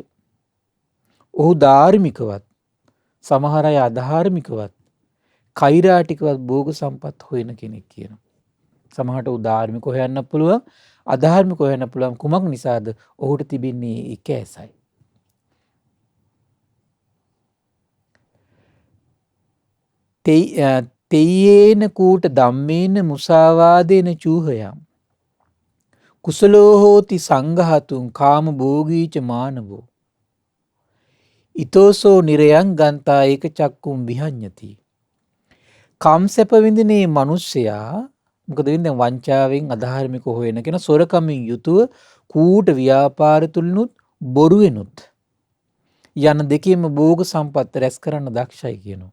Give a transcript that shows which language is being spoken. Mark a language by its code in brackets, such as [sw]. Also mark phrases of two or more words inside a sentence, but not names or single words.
[si] ඔහු ධාර්මිකවත් සමහර අය අධාර්මිකවත් කෛරාටිකවත් භෝග සම්පත් හොයන කෙනෙක් කියනවා. සමහරට ඔහු ධාර්මික හොයන්න පුළුවන් අධාර්මික හොයන්න පුළුවන්. කුමක් නිසාද? ඔහුට තිබෙන්නේ එක ඇසයි. [pi] තෙයේන කූට ධම්මේන මුසාවාදේන චූහයම් කුසලෝ හෝති සංඝහතුන් කාම භෝගීච මානවෝ ඊතෝසෝ නිරයන් ගන්තා ඒක චක්කුම් විහඤ්ඤති. [si] කම්සප විඳිනේ මිනිස්සයා මොකද වෙන්නේ? වංචාවෙන් අධාර්මික හොයන කෙනා සොරකමින් යුතුව කූට ව්‍යාපාර තුලිනුත් බොරුවෙනුත් යන දෙකේම භෝග සම්පත් රැස් කරන්න දක්ෂයි කියනවා.